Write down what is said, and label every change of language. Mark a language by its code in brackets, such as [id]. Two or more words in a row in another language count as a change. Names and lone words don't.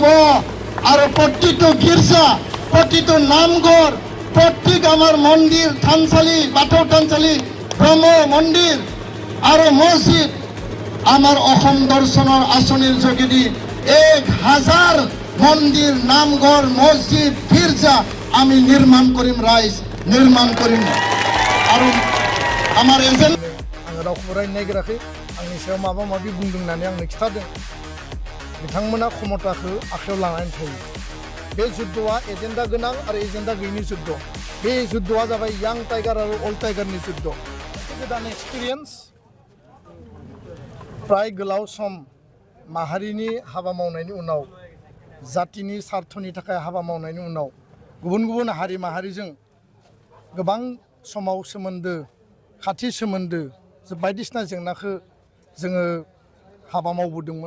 [as] আৰু প্ৰতিটো গীৰ্জা, প্ৰতিটো নামঘৰ, প্ৰত্যেক আমাৰ মন্দিৰ, থানচালি, বাথৌ থানচালি, ব্ৰহ্ম মন্দিৰ আৰু মছজিদ আমাৰ অসম দৰ্শনৰ আঁচনিৰ যোগেদি 1000 মন্দিৰ, নামঘৰ, মছজিদ, গীৰ্জা আমি নিৰ্মাণ কৰিম, ৰাইজ নিৰ্মাণ কৰিম। আৰু আমাৰ এজেণ্ট [brx] आङो रावखौबो रायनो नागिराखै, आंनि सायाव माबा माबि बुंदों होननानै आंनो खिथादों। बिथांमोना क्षमताखौ आखायाव लानानै थायो। बे जुद्धआ एजेन्डा गोनां आरो एजेन्डा गैयिनि जुद्ध। बे जुद्धआ जाबाय यां टाइगार आरो अल्ड टाइगारनि जुद्ध। गोदान एक्सपिरियेन्स, प्राय गोलाव सम माहारिनि हाबा मावनायनि उनाव, जातिनि सार्थनि थाखाय हाबा मावनायनि उनाव, गुबुन गुबुन हारि माहारिजों गोबां समाव सोमोन्दो, खाथि सोमोन्दो, बायदिसिना जेंनाखौ जोङो हाबा मावबोदोंमोन।